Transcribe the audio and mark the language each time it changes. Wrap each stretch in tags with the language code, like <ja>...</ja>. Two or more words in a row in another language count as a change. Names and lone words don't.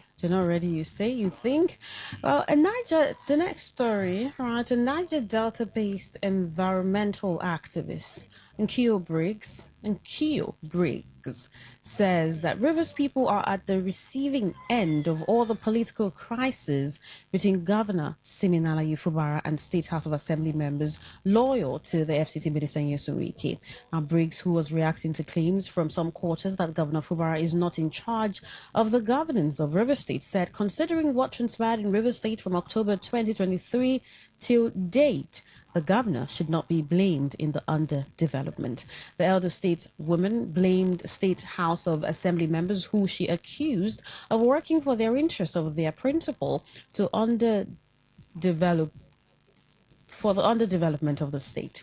<en>They're not ready, you say, you think? Well, the next story, right? A Niger Delta-based environmental activist, Nkio Briggs, says that Rivers people are at the receiving end of all the political crises between Governor Siminala Yufubara and State House of Assembly members loyal to the FCT Minister Nyesom Wike. Now, Briggs, who was reacting to claims from some quarters that Governor Fubara is not in charge of the governance of Rivers State, said, considering what transpired in Rivers State from October 2023 till date, the governor should not be blamed in the underdevelopment. The elder stateswoman blamed State House of Assembly members who she accused of working for their interest over their principle to underdevelopment of the state.</en>